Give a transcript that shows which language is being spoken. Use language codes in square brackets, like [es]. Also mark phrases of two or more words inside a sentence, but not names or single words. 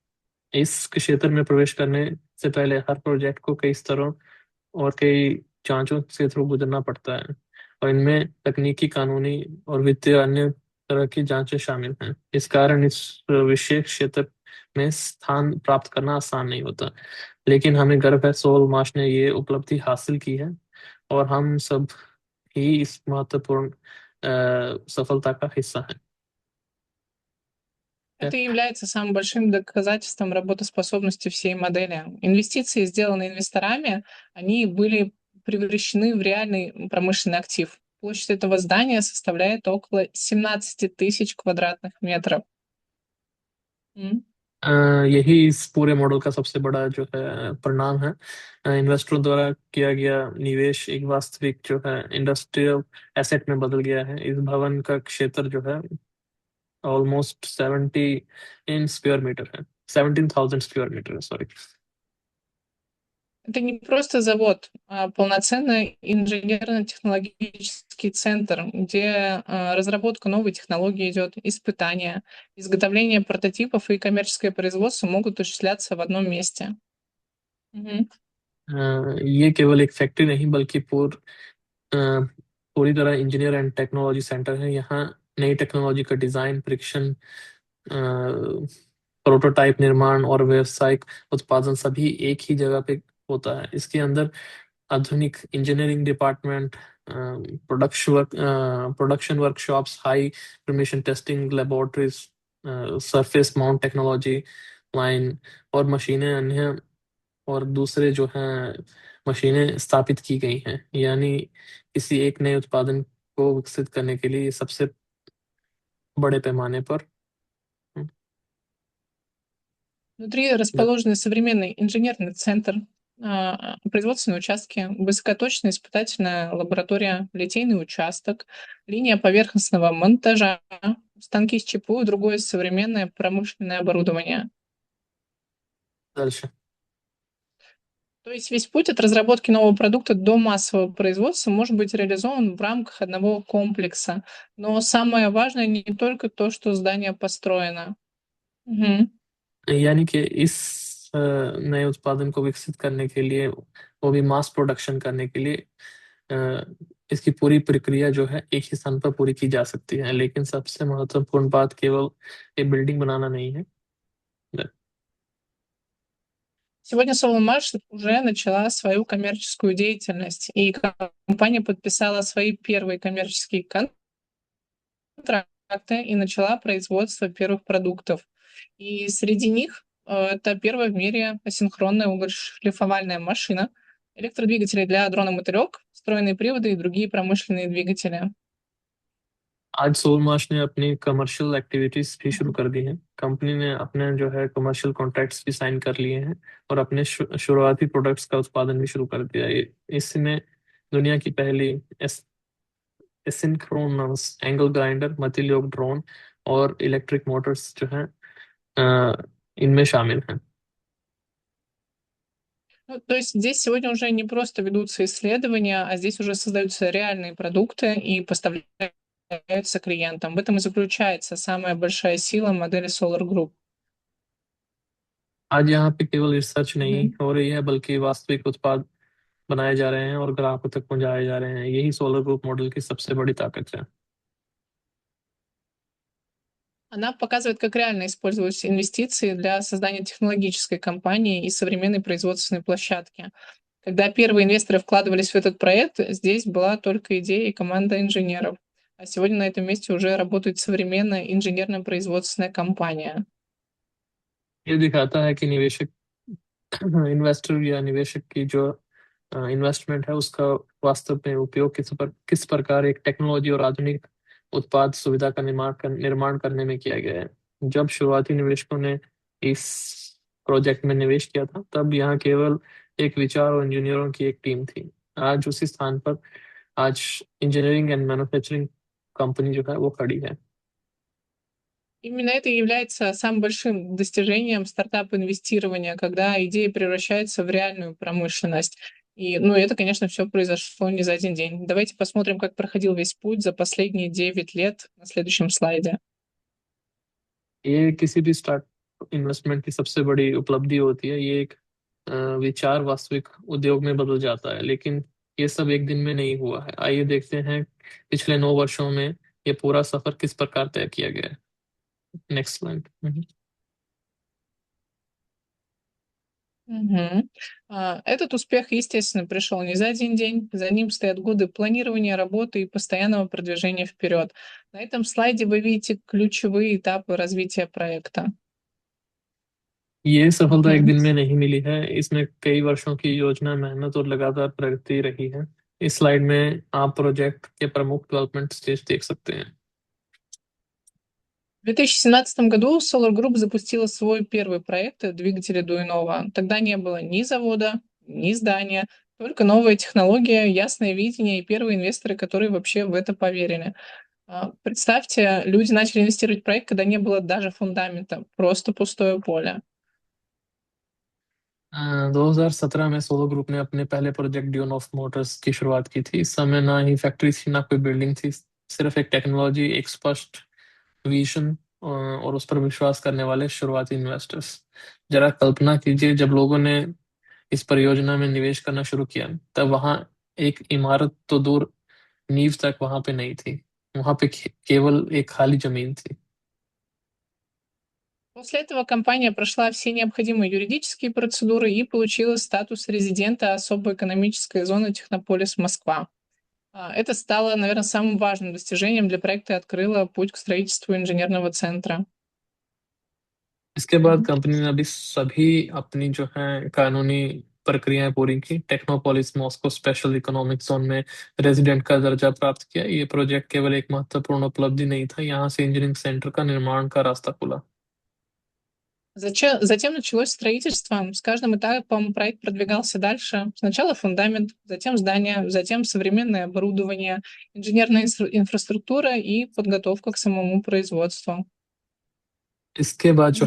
[hi] इस क्षेत्र में प्रवेश करने से पहले हर प्रोजेक्ट को कई स्तरों और कई जांचों से थ्रू गुजरना पड़ता है, और इनमें तकनीकी, कानूनी और वित्तीय अन्य तरह की जांचें शामिल हैं। इस कारण इस विशेष क्षेत्र में स्थान प्राप्त करना आसान नहीं होता, लेकिन हमें गर्व है सोलमाश ने ये उपलब्धि हासिल की है और हम सब ही इस महत्वपूर्ण सफलता का हिस्सा है। [ru] Это и является самым большим доказательством работоспособности всей модели. Инвестиции, сделанные инвесторами, они были превращены в реальный промышленный актив. Площадь этого здания составляет около 17 тысяч квадратных метров. [hi] यही इस पूरे मॉडल का सबसे बड़ा जो है परिणाम है। इन्वेस्टरों द्वारा किया गया निवेश एक वास्तविक जो है [en] industrial asset [hi] में बदल गया है। इस भवन का क्षेत्र जो है [en] almost 17,000 square meter [hi] है, सॉरी। [ru] Это не просто завод, а полноценный инженерно-технологический центр, где разработка новой технологии идет, испытания, изготовление прототипов и коммерческое производство могут осуществляться в одном месте. Мгм. [hi] ये केवल एक फैक्ट्री नहीं बल्कि पूरी तरह [en] engineer and technology center [hi] है। यहाँ नई टेक्नोलॉजी का डिजाइन, परीक्षण, प्रोटोटाइप निर्माण और व्यावसायिक उत्पादन सभी एक ही जगह पे होता है। इसके अंदर आधुनिक [en] engineering department, production workshops, high permission testing laboratories, surface mount technology line [hi] और मशीनें अन्य और दूसरे जो हैं मशीनें स्थापित की गई हैं। यानी किसी एक नए उत्पादन को विकसित करने के लिए ये सबसे बड़े पैमाने पर [ru] Внутри расположены современный инженерный центр, производственные участки, высокоточная испытательная лаборатория, литейный участок, линия поверхностного монтажа, станки с ЧПУ и другое современное промышленное оборудование. [hi] दर्शन। [ru] То есть весь путь от разработки нового продукта до массового производства может быть реализован в рамках одного комплекса. Но самое важное не только то, что здание построено. Мгм. [hi] यानी कि इस नए उत्पादन को विकसित करने के लिए, वो भी [en] mass production [hi] करने के लिए, इसकी पूरी प्रक्रिया जो है एक ही स्थान पर पूरी की जा सकती है। लेकिन सबसे महत्वपूर्ण बात केवल एक बिल्डिंग बनाना नहीं है। [ru] Сегодня Solarmash уже начала свою коммерческую деятельность, и компания подписала свои первые коммерческие контракты и начала производство первых продуктов. И среди них это первая в мире асинхронная угольшлифовальная машина, электродвигатели для дрона-мотылек, встроенные приводы и другие промышленные двигатели. [hi] आज सोलमार्श ने अपनी [en] commercial activities [hi] भी शुरू कर दी हैं। कंपनी ने अपने जो है [en] commercial contracts [hi] भी साइन कर लिए हैं और अपने शुरुआती प्रोडक्ट्स का उत्पादन भी शुरू कर दिया है। इसमें दुनिया की पहली [en] asynchronous angle grinder, multilok drone [hi] और [en] electric motors [hi] जो हैं इनमें शामिल हैं। [ru] Ну, то есть здесь сегодня уже не просто ведутся исследования, а здесь уже создаются реальные продукты и поставляются клиентам. В этом и заключается самая большая сила модели Solar Group. [hi] आज यहाँ पे केवल रिसर्च नहीं Мгм. हो रही है बल्कि वास्तविक उत्पाद बनाए जा रहे हैं और ग्राहकों तक पहुंचाए जा रहे हैं। यही सोलर ग्रुप मॉडल की सबसे बड़ी ताकत है। [ru] Она показывает, как реально использовать инвестиции для создания технологической компании и современной производственной площадки. Когда первые инвесторы вкладывались в этот проект, здесь была только идея и команда инженеров. А сегодня на этом месте уже работает современная инженерно-производственная компания. [hi] ये दिखाता है कि निवेशक इन्वेस्टर या निवेशक की जो इन्वेस्टमेंट है उसका वास्तव में उपयोग किस प्रकार एक टेक्नोलॉजी और आधुनिक उत्पाद सुविधा का निर्माण करने में किया गया है। जब शुरुआती निवेशकों ने इस प्रोजेक्ट में निवेश किया था तब यहाँ केवल एक विचार और इंजीनियरों की एक टीम थी। आज उसी स्थान पर आज [en] engineering and manufacturing company [hi] जो है वो खड़ी है। [ru] Именно это и является самым большим достижением стартап-инвестирования, когда идея превращается в реальную промышленность. И, ну, это, конечно, все произошло не за один день. Давайте посмотрим, как проходил весь путь за последние 9 лет на следующем слайде. [hi] ये किसी भी [en] start investment [hi] की सबसे बड़ी उपलब्धि होती है। ये एक विचार वास्तविक उद्योग में बदल जाता है, लेकिन ये सब एक दिन में नहीं हुआ है। आइए देखते हैं पिछले 9 वर्षों में ये पूरा सफर किस प्रकार तय किया गया है। [en] next slide. Мгм. [ru] Этот успех, естественно, пришел не за один день. За ним стоят годы планирования работы и постоянного продвижения вперед. На этом слайде вы видите ключевые этапы развития проекта. [hi] ये सफलता एक Мгм. दिन में नहीं मिली है। इसमें कई वर्षों की योजना, मेहनत और लगातार प्रगति रही है। इस स्लाइड में आप प्रोजेक्ट के प्रमुख [en] development stage [hi] देख सकते हैं। [ru] В 2017 году Solar Group запустила свой первый проект двигателя Дуинова. Тогда не было ни завода, ни здания, только новая технология, ясное видение и первые инвесторы, которые вообще в это поверили. Представьте, люди начали инвестировать в проект, когда не было даже фундамента, просто пустое поле. [hi] 2017 में सोलो ग्रुप ने अपने पहले प्रोजेक्ट ड्यून ऑफ मोटर्स की शुरुआत की थी। इस समय ना ही फैक्ट्री थी ना कोई बिल्डिंग थी, सिर्फ एक टेक्नोलॉजी, एक स्पष्ट विजन और उस पर विश्वास करने वाले शुरुआती इन्वेस्टर्स। जरा कल्पना कीजिए, जब लोगों ने इस परियोजना में निवेश करना शुरू किया तब वहां एक इमारत तो दूर, नींव तक वहां पे नहीं थी। वहां पे केवल एक खाली जमीन थी। [ru] После этого компания прошла все необходимые юридические процедуры и получила статус резидента особой экономической зоны Технополис Москва. Это стало, наверное, самым важным достижением для проекта и открыло путь к строительству инженерного центра. [hi] इसके बाद Мгм. कंपनी ने अभी सभी अपनी जो है कानूनी प्रक्रियाएं पूरी की, टेक्नोपोलिस मॉस्को [en] special economic zone [hi] में रेजिडेंट का दर्जा प्राप्त किया। ये प्रोजेक्ट केवल एक महत्वपूर्ण उपलब्धि नहीं था, यहाँ से [en] engineering center [hi] का निर्माण का रास्ता खुला। [ru] Затем началось строительство. С каждым этапом проект продвигался дальше. Сначала фундамент, затем здание, затем современное оборудование, инженерная инфраструктура и подготовка к самому производству. [hi] इसके बाद जो